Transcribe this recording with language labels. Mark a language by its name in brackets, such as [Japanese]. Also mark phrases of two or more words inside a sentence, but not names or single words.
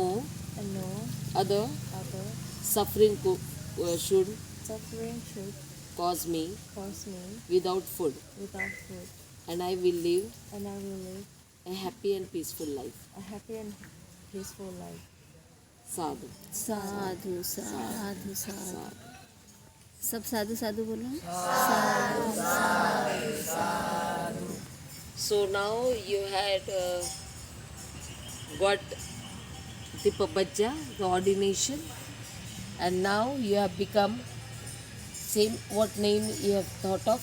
[English] other other suffering should suffering should cause me cause me without food, without food, and I will live and I will live a happy and peaceful life. a happy and peaceful life. [Pali] Sadhu. साधु साधु साधु Sadhu. [Hindi] सब [Pali] साधु साधु [Hindi] बोलो [English] So now you had got the pabajja, the ordination, and now you have become same. What name you have thought of?